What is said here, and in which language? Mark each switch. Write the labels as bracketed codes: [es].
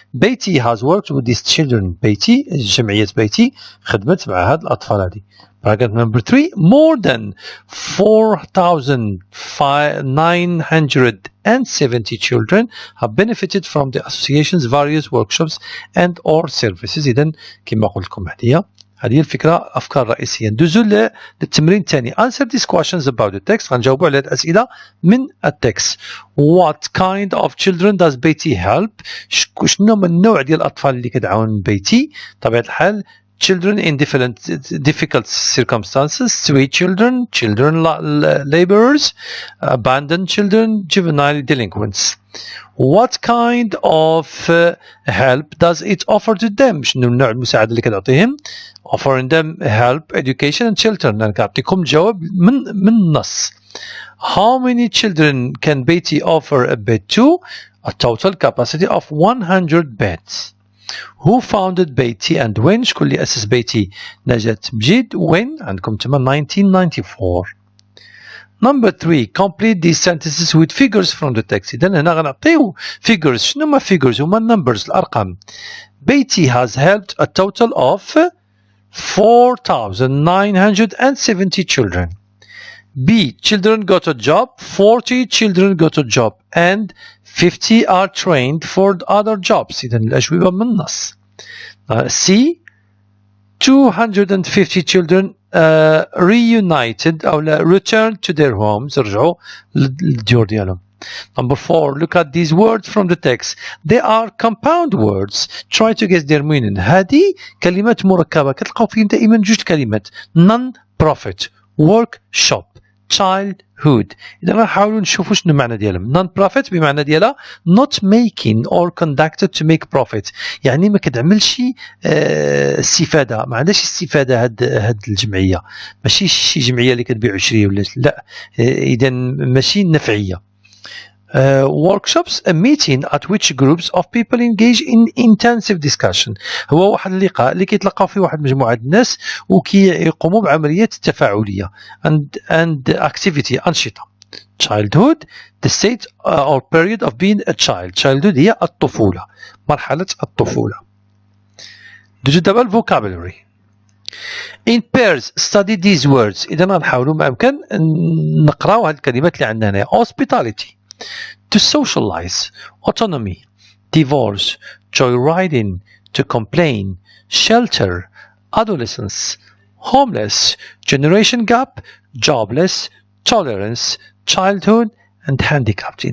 [en] Baty has worked with these children. [ar] Baty جمعية بيتي خدمت مع هاد الأطفال هذه. [en] Paragraph number 3. More than 4,970 children have benefited from the association's various workshops and or services. [ar] إذن كما قلت لكم هذه الفكرة أفكار رئيسية. ندوزو للتمرين الثاني. [en] Answer these questions about the text. [ar] غنجاوبوا على الأسئلة من التكست. [en] What kind of children does Baty help? [ar] شنو من النوع ديال الأطفال اللي كتعاون بيتي؟ طبيعة الحال [en] children in difficult circumstances, street children, laborers, abandoned children, juvenile delinquents. What kind of help does it offer to them? [ar] شنو نوع المساعدة اللي كتعطيهم؟ [en] Offering them help, education and shelter. [ar] أنا كنعطيكم جواب من النص. [en] How many children can Baty offer a bed to? A total capacity of 100 beds. Who founded Baty and when? [ar] شكون اللي أسس بيتي؟ نجاة مجيد. When؟ عندكم تما 1994. [en] Number 3 complete these sentences with figures from the text. [ar] إذا هنا غنعطيو figures. شنو هما figures؟ هما numbers الأرقام. [en] Betty has helped a total of 4,970 children. B. Children got a job. 40 children got a job and 50 are trained for other jobs. [ar] إذا الأجوبة من النص. C. [en] 250 children reunited أو returned to their homes. [ar] رجعوا للديور ديالهم. [en] Number 4. Look at these words from the text. They are compound words. Try to guess their meaning. [ar] هذه كلمات مركبة كتلقاو فيهم دائما جوج كلمات. [en] Non-profit. Workshop. Childhood. [ar] إذا غنحاولوا نشوفوا شنو المعنى ديالهم. [en] Non-profit [ar] بمعنى ديالها [en] not making or conducted to make profit. [ar] يعني ما كتعملش استفادة، ما عندهاش استفادة هاد الجمعية. ماشي شي جمعية اللي كتبيع عشرية ولا لا. إذا ماشي نفعية. [en] Workshops, a meeting at which groups of people engage in intensive discussion. [ar] هو واحد اللقاء اللي كيتلقاو فيه واحد مجموعة الناس وكيقوموا بعمليات تفاعلية [en] and activity [ar] أنشطة. [en] Childhood, the state or period of being a child. [ar] Childhood هي الطفولة، مرحلة الطفولة. دوجو دابا vocabulary. [en] In pairs study these words. [ar] إذا غنحاولوا ما أمكن نقراو هاد الكلمات اللي عندنا هنا. [en] Hospitality. To socialize, autonomy, divorce, joyriding, to complain, shelter, adolescence, homeless, generation gap, jobless, tolerance, childhood and handicapped.